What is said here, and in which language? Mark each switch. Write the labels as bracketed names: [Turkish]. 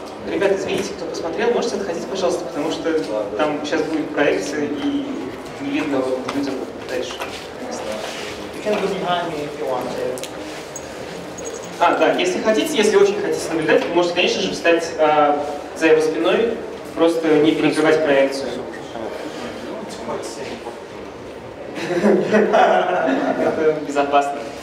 [Russian] Ребята, извините, кто посмотрел, можете отходить, пожалуйста, потому что там сейчас будет проекция и не видно людям дальше. [English] You can go behind me if you want to. [Russian] Да, если хотите, если очень хотите наблюдать, вы можете, конечно же, встать за его спиной, просто не перекрывать проекцию. Это безопасно.